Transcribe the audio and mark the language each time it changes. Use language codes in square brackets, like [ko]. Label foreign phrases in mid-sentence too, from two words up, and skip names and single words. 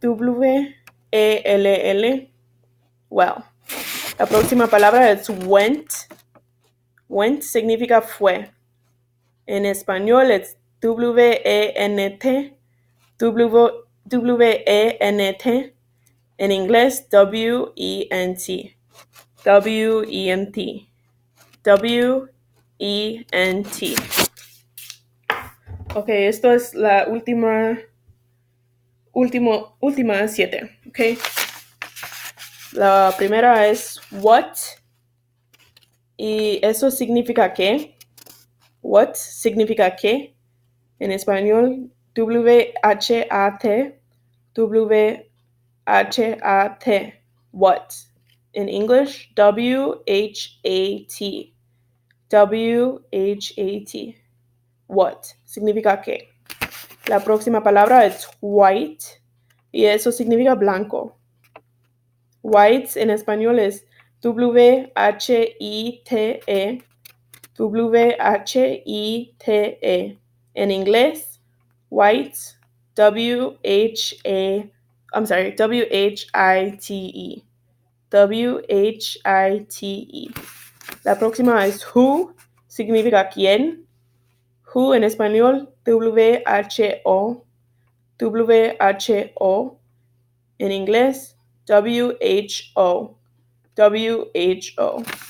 [en] W-E-L-L. Well. [es] La próxima palabra es went. Went significa fue. En español es W-E-N-T. W-E-N-T. En inglés, [en] W-E-N-T. W-E-N-T. W-E-N-T. [es] Ok, esto es la última 7. Ok. La primera es what. Y eso significa qué. What significa qué. En español, W-H-A-T. W-H-A-T. What. [en] In English, W-H-A-T. W-H-A-T. What. [es] Significa qué. La próxima palabra es white. Y eso significa blanco. White en español es W-H-I-T-E. W-H-I-T-E. En inglés, [en] white, W-H-I-T-E. W-H-I-T-E. [es] La próxima es who, significa quién. Who en español, W-H-O. W-H-O. En inglés, [en] W-H-O. W-H-O.